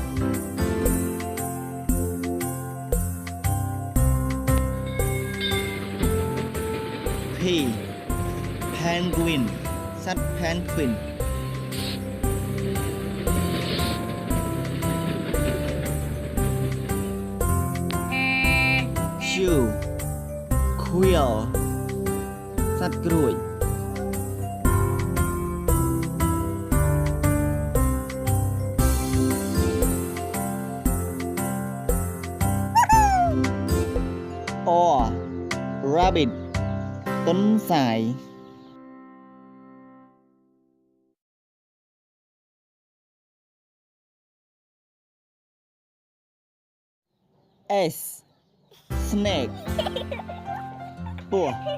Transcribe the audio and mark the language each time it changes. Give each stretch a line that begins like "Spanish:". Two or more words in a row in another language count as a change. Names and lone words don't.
English: P penguin
Khmer: សត្វ penguin
English: Q quail
Khmer: សត្វក្រួយ
English: R rabbit
Khmer: តុនសាយ
English: S snake
Khmer: ពស់